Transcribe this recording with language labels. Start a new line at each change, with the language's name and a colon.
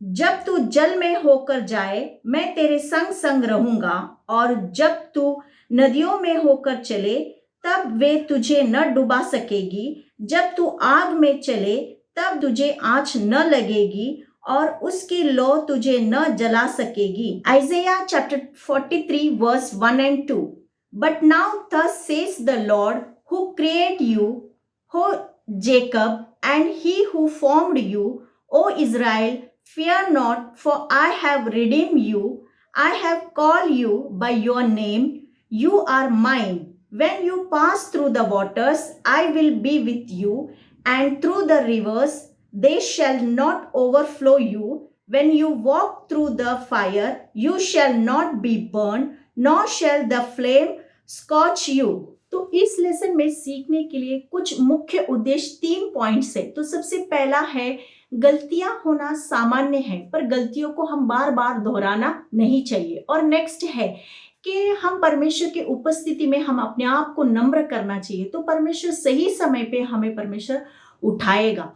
Hindi: जब तू जल में होकर जाए, मैं तेरे संग संग रहूंगा, और जब तू नदियों में होकर चले, तब वे तुझे न डुबा सकेगी। जब तू आग में चले, तब तुझे आँच न लगेगी, और उसकी लौ तुझे न जला सकेगी।
English: Isaiah chapter 43 verse 1 and 2. But now thus says the Lord who created you, O Jacob, and he who formed you, O Israel, fear not, for I have redeemed you. I have called you by your name. You are mine. When you pass through the waters, I will be with you. And through the rivers, they shall not overflow you. When you walk through the fire, you shall not be burned, nor shall the flame scorch you.
Hindi: तो इस lesson में सीखने के लिए कुछ मुख्य उद्देश्य 3 points है। तो सबसे पहला है, गलतियां होना सामान्य है, पर गलतियों को हम बार बार दोहराना नहीं चाहिए। और नेक्स्ट है कि हम परमेश्वर की उपस्थिति में हम अपने आप को नम्र करना चाहिए, तो परमेश्वर सही समय पे हमें परमेश्वर उठाएगा।